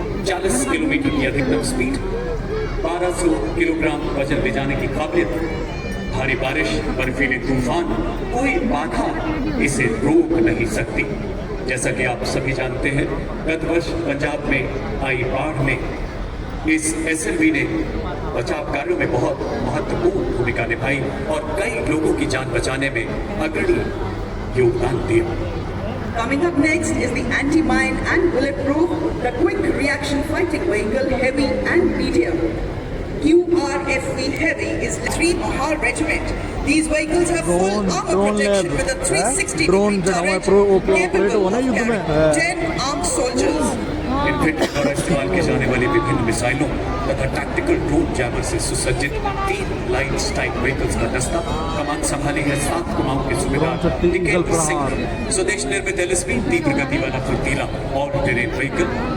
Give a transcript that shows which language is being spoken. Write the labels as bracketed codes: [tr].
[hi] 40 kilometre की अधिकतम speed, 1200 kilogram वजन ले जाने की काबिलियत, भारी बारिश, बर्फीले तूफान, कोई बाधा इसे रोक नहीं सकती। जैसा कि आप सभी जानते हैं, गत वर्ष पंजाब में आई बाढ़ में इस SLV ने बचाव कार्यों में बहुत महत्वपूर्ण भूमिका निभाई और कई लोगों की जान बचाने में अग्रणी योगदान दिया। [en] Coming up next is the anti-mine and bulletproof, the quick reaction fighting vehicle, heavy and medium. QRFV Heavy is 3 Mahal Regiment. These vehicles have full armor protection with a 360-degree turret, capable of carrying 10 armed soldiers. [hi] Infantry द्वारा इस्तेमाल की जाने वाली विभिन्न मिसाइलों तथा tactical drone jammer से सुसज्जित 3 लाइट स्ट्राइक व्हीकल्स का दस्ता कमान संभाली है 7 कुमाऊं के सूबेदार टिकेंद्र सिंह। स्वदेश निर्मित LSB तीव्र गति वाला फुर्तीला ऑल टेरेन व्हीकल।